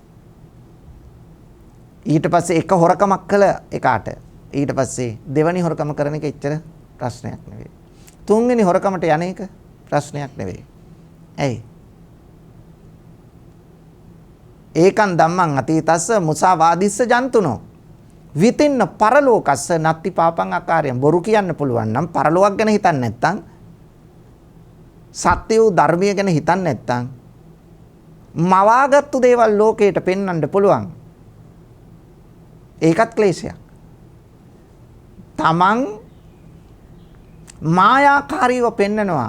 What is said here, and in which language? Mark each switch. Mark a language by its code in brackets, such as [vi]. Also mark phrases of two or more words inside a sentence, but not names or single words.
[si] ඊට පස්සේ එක හොරකමක් කළ එකාට ඊට පස්සේ දෙවනි හොරකම කරන එක එච්චර ප්‍රශ්නයක් නෙවෙයි. තුන්වෙනි හොරකමට යන එක ප්‍රශ්නයක් නෙවෙයි. ඇයි? [pi] ඒකන් ධම්මං අතීතස්ස මුසාවාදිස්ස ජන්තුනෝ. විතින්න පරලෝකස්ස නත්ති පාපං අකාරයන්. [si] බොරු කියන්න පුළුවන් නම් පරලෝක ගැන හිතන්නේ නැත්නම් සත්‍ය වූ ධර්මය ගැන හිතන්නේ නැත්නම් මවාගත්තු දේවල් ලෝකයට පෙන්වන්න පුළුවන්. ඒකත් ක්ලේශයක්. තමන් මායාකාරීව පෙන්නනවා.